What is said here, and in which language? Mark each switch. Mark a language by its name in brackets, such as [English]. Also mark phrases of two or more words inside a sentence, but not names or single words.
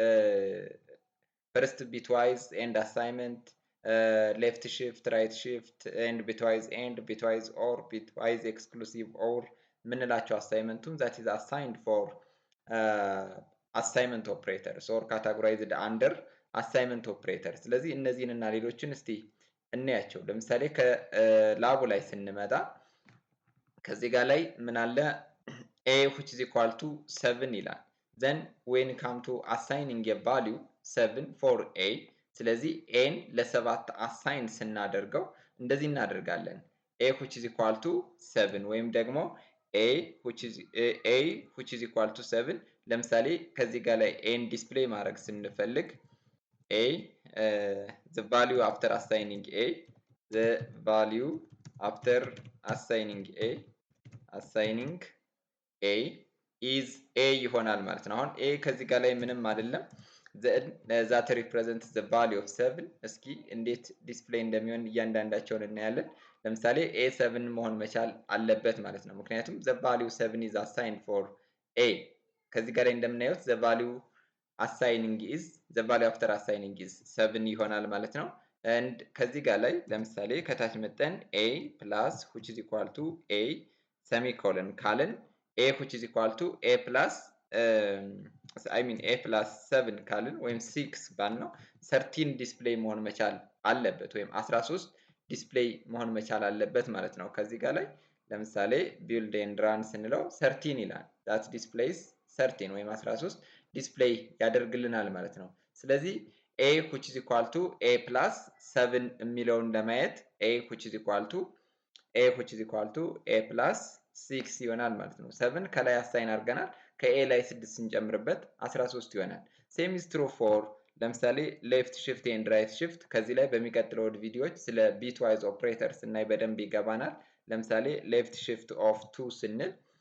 [English] first bitwise and assignment, left shift, right shift and bitwise or bitwise exclusive or [Amharic] ምንላቸው አሳይመንቱም [English] that is assigned for assignment operators or categorized under assignment operators። [Amharic] ስለዚህ እነዚህን እና ሌሎችን እስቲ እንያቸው። ለምሳሌ ከላቡ ላይ ስንመጣ ከዚህ ጋር ላይ ምን አለ? [English] a which is equal to 7 ይላል። then when come to assigning a value 7 for a [Amharic] ስለዚህ ኤን ለሰባት አሳይን ስናደርገው እንደዚህ እናደርጋለን [English] a which is equal to 7 [Amharic] ወይም ደግሞ [English] a which is equal to 7 [Amharic] ለምሳሌ ከዚህ ጋር ላይ ኤን ዲስፕሌይ ማድረግ ስንፈልግ [English] a the value after assigning a the value after assigning [Amharic] a is a ይሆናል ማለት ነው። አሁን a ከዚህ ጋር ላይ ምንም አይደለም [English] that represents the value of 7 [Amharic] እስኪ እንዴት ዲስፕሌይ እንደሚሆን እያንዳንዳቸውን እናያለን። ለምሳሌ a 7 መሆን መቻል አለበት ማለት ነው። ምክንያቱም [English] the value 7 is assigned for a [Amharic] ከዚህ ጋር ላይ እንደምናየው [English] the value after assigning is 7 [Amharic] ይሆናል ማለት ነው። and ከዚህ ጋር ላይ ለምሳሌ ከታች መጠን [English] a plus which is equal to a semicolon [Amharic] ካልን [English] a which is equal to a plus [Amharic] a plus 7 ካልን ወይም 6 ባል ነው 13 ዲስፕሌይ መሆን መቻል አለበት ወይም 13 ዲስፕሌይ መሆን መቻል አለበት ማለት ነው። ከዚህ ጋር ላይ ለምሳሌ [English] build and run [Amharic] ስንለው 13 ይላል [English] that displays 13 [Amharic] ወይም 13 ዲስፕሌይ ያደርግልናል ማለት ነው። ስለዚህ [English] a which is equal to a plus 7 [Amharic] የሚለውን ለማየት [English] a which is equal to a plus 6 [Amharic] ይሆናል ማለት ነው። 7 ከላይ አሳይን አድርገናል። ከኤ ላይ 6 ስንጨምርበት 13 ይሆናል። [English] same is true for [Amharic] ለምሳሌ [English] left shift and right shift። [Amharic] ከዚህ ላይ በሚቀጥለው ቪዲዮዎች ስለ [English] bitwise operator [Amharic] ስናይ በደንብ ይገባናል። ለምሳሌ [English] left shift of 2 [Amharic] ስንል